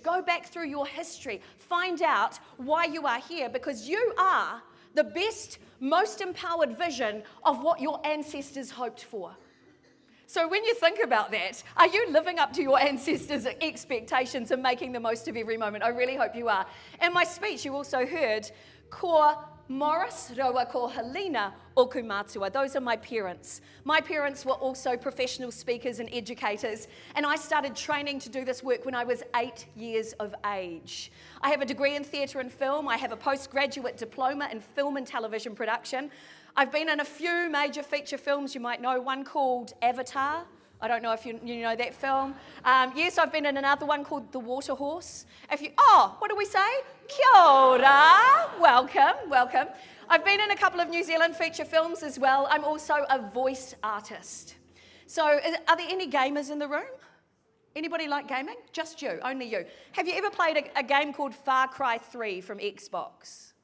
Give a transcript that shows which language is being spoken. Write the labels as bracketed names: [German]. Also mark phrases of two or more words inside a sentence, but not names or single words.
[English] Go back through your history. Find out why you are here, because you are the best, most empowered vision of what your ancestors hoped for. So when you think about that, are you living up to your ancestors' expectations and making the most of every moment? I really hope you are. In my speech, you also heard [Māori] ko Morris, rawa ko Helena, oku mātua. [English] Those are my parents. My parents were also professional speakers and educators, and I started training to do this work when I was 8 years of age. I have a degree in theatre and film. I have a postgraduate diploma in film and television production. I've been in a few major feature films. You might know one called Avatar. I don't know if you know that film. Yes, I've been in another one called The Water Horse. What do we say? [Māori] Kia ora. [English] Welcome. I've been in a couple of New Zealand feature films as well. I'm also a voice artist. So are there any gamers in the room? Anybody like gaming? Just you, only you. Have you ever played a game called Far Cry 3 from Xbox?